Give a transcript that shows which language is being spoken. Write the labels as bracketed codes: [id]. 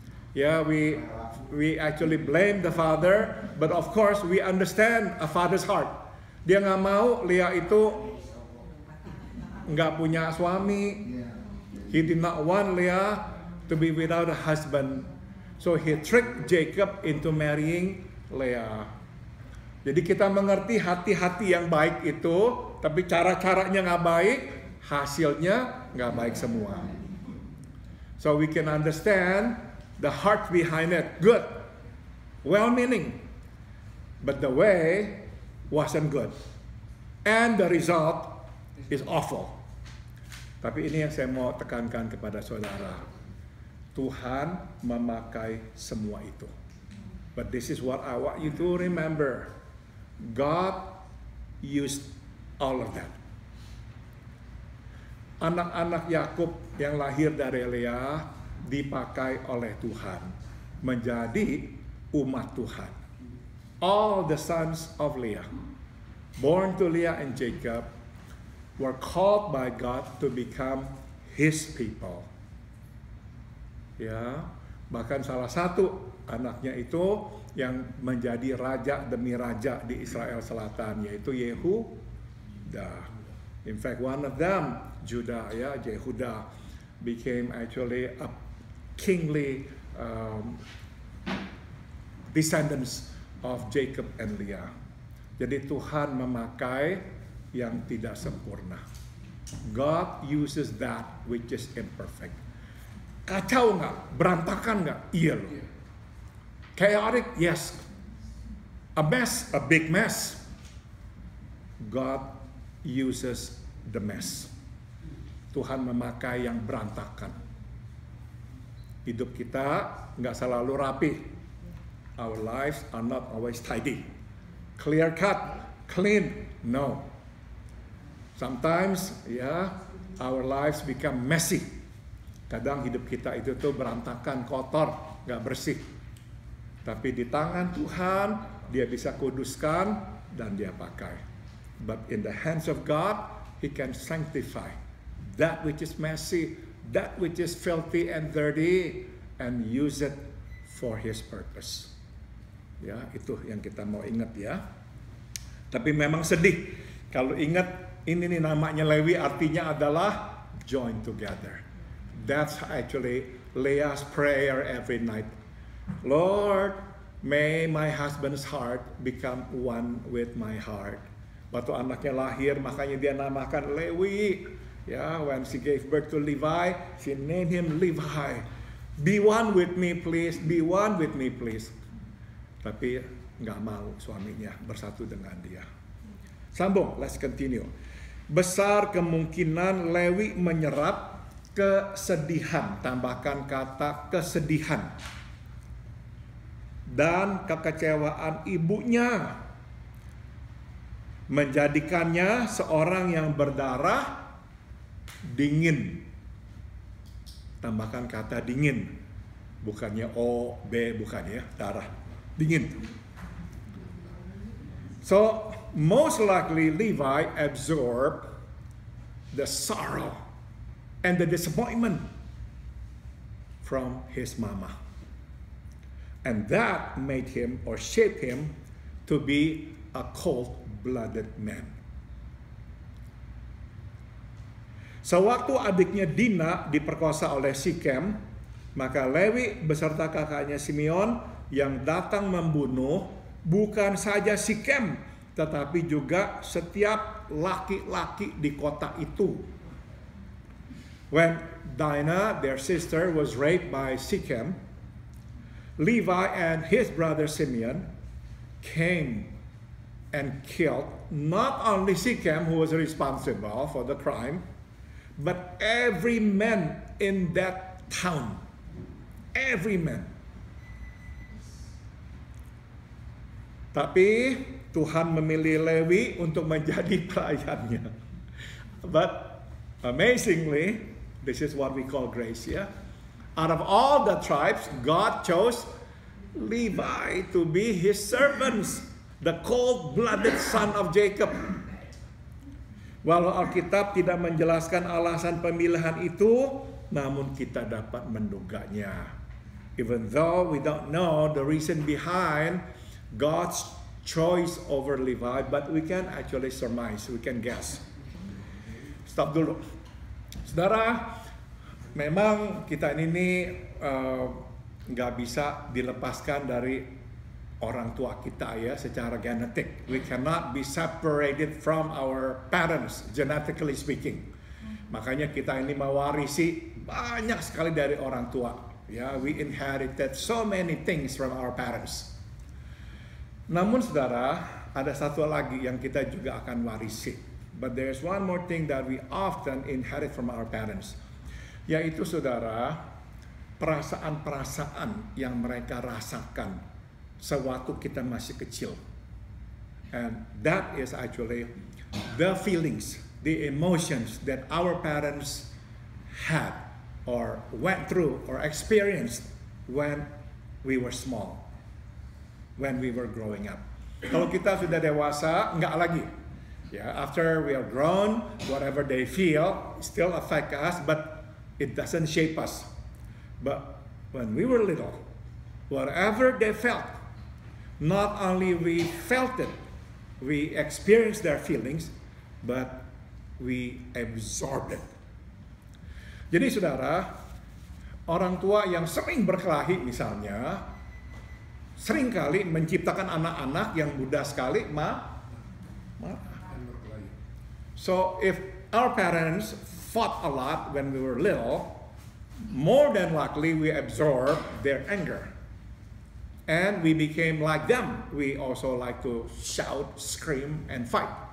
[en] Ya, we actually blame the father, but of course we understand a father's heart. [id] Dia nggak mau Leah itu nggak punya suami. [en] He did not want Leah to be without a husband. So he tricked Jacob into marrying Leah. [id] Jadi kita mengerti hati-hati yang baik itu, tapi cara-caranya nggak baik, hasilnya nggak baik semua. [en] So we can understand the heart behind it, good, well-meaning, but the way wasn't good, and the result is awful. [id] Tapi ini yang saya mau tekankan kepada saudara, Tuhan memakai semua itu. [en] But this is what I want you to remember. God used all of that. [id] Anak-anak Yakub yang lahir dari Leah dipakai oleh Tuhan menjadi umat Tuhan. [en] All the sons of Leah, born to Leah and Jacob, were called by God to become His people. [id] Ya, bahkan salah satu anaknya itu yang menjadi raja demi raja di Israel Selatan, yaitu Yehuda. [en] In fact, one of them, Judah, ya, Yehuda, became actually a kingly descendants of Jacob and Leah. [id] Jadi Tuhan memakai yang tidak sempurna. [en] God uses that which is imperfect. [id] Kacau nggak? Berantakan nggak? Iya loh. [en] Chaotic? Yes. A mess? A big mess. God uses the mess. [id] Tuhan memakai yang berantakan. Hidup kita nggak selalu rapi. [en] Our lives are not always tidy. Clear cut, clean, no. Sometimes, our lives become messy. [id] Kadang hidup kita itu tuh berantakan, kotor, nggak bersih. Tapi di tangan Tuhan, dia bisa kuduskan dan dia pakai. [en] But in the hands of God, He can sanctify that which is messy, that which is filthy and dirty, and use it for His purpose. [id] Ya, itu yang kita mau ingat ya. Tapi memang sedih kalau ingat ini nih namanya Lewi, artinya adalah [en] join together. That's actually Leah's prayer every night. Lord, may my husband's heart become one with my heart. [id] Waktu anaknya lahir, makanya dia namakan Lewi. [en] Ya, when she gave birth to Levi, she named him Levi. Be one with me, please. Be one with me, please. [id] Tapi nggak mau suaminya bersatu dengan dia. Sambung, [en] let's continue. [id] Besar kemungkinan Lewi menyerap kesedihan, tambahkan kata kesedihan, dan kekecewaan ibunya, menjadikannya seorang yang berdarah dingin. Tambahkan kata dingin, bukannya O, B, bukan ya, darah, dingin. [en] So, most likely Levi absorbed the sorrow and the disappointment from his mama. And that made him or shaped him to be a cold-blooded man. [id] Sewaktu adiknya Dina diperkosa oleh Sikem, maka Lewi beserta kakaknya Simeon yang datang membunuh bukan saja Sikem, tetapi juga setiap laki-laki di kota itu. [en] When Dinah, their sister, was raped by Sikem, Levi and his brother Simeon came and killed not only Sikem, who was responsible for the crime, but every man in that town. Every man. [id] Tapi Tuhan memilih Lewi untuk menjadi pelayannya. [en] But amazingly, this is what we call grace, ya. Out of all the tribes, God chose Levi to be His servants, the cold-blooded son of Jacob. [id] Walau Alkitab tidak menjelaskan alasan pemilihan itu, namun kita dapat menduganya. [en] Even though we don't know the reason behind God's choice over Levi, but we can actually surmise, we can guess. [id] Stop dulu. Saudara, memang kita ini nggak bisa dilepaskan dari orang tua kita ya secara genetik. [en] We cannot be separated from our parents, genetically speaking. [id] Makanya kita ini mewarisi banyak sekali dari orang tua. [en] Ya, we inherited so many things from our parents. [id] Namun saudara, ada satu lagi yang kita juga akan warisi. [en] But there's one more thing that we often inherit from our parents. [id] Yaitu saudara, perasaan-perasaan yang mereka rasakan sewaktu kita masih kecil. [en] And that is actually the feelings, the emotions that our parents had or went through or experienced when we were small, when we were growing up. [id] Kalau kita sudah dewasa, enggak lagi. [en] Ya, after we are grown, whatever they feel still affect us, but it doesn't shape us. But when we were little, whatever they felt, not only we felt it, we experienced their feelings, but we absorbed it. [id] Jadi saudara, orang tua yang sering berkelahi misalnya, seringkali menciptakan anak-anak yang mudah sekali marah. [en] So if our parents fought a lot when we were little, more than likely we absorbed their anger. And we became like them. We also like to shout, scream, and fight.